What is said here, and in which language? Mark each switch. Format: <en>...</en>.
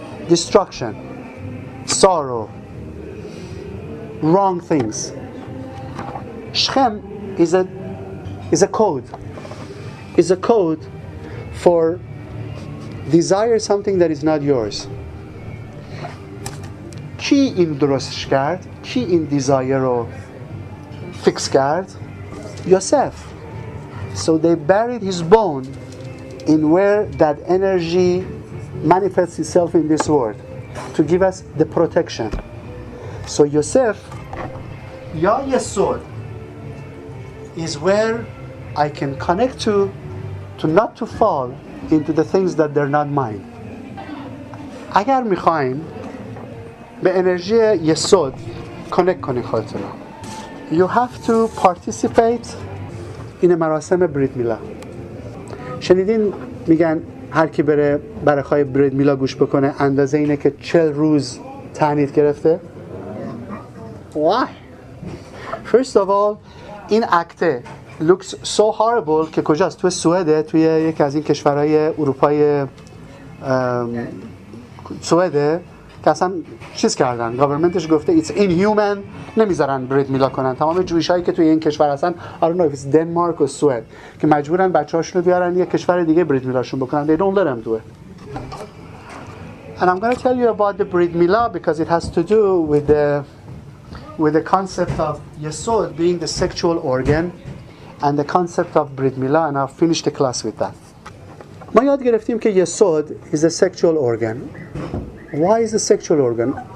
<en>Destruction, sorrow, wrong things. Shechem is a code. Is a code for desire something that is not yours.</en> <fa>کی این درستش کرد؟ کی این desire رو fix کرد؟ Yosef.</fa> <en>So they buried his bone in where that energy manifests itself in this world to give us the protection. So Yosef, ya Yesod, is where I can connect to not to fall into the things that they're not mine.</en> <fa>اگر میخواین به انرژی یسود کانکت کنید خودتون،</fa> <en>you have to participate in</en> <fa>مراسم بریت میلا. شنیدین میگن هر کی بره برای برید میلا گوش بکنه اندازه اینه که 40 روز تعنیت گرفته.</fa> <en>Why?</en> <fa>First of all این اکته</fa> <en>looks so horrible</en> <fa>که کجاست؟ توی سوئده، توی یکی از این کشورهای اروپای سوئده که اصلا چیز کردن، گاورمنتش گفته</fa> <en>it's inhuman،</en> <fa>نمیذارن برید میلا کنن. تمام جویش هایی که توی این کشور هستن</fa> <en>I don't know if it's Denmark or</en> <fa>سوئد که مجبورن بچه‌هاشون رو بیارن یه کشور دیگه برید میلاشون بکنن.</fa> <en>They don't let them do it. And I'm going to tell you about the Brit Milah because it has to do with the concept of Yesod being the sexual organ and the concept of Brit Milah, and I'll finish the class with that.</en> <fa>ما یاد گرفتیم که</fa> <en>Yesod is a sexual organ. Why is a sexual organ?</en>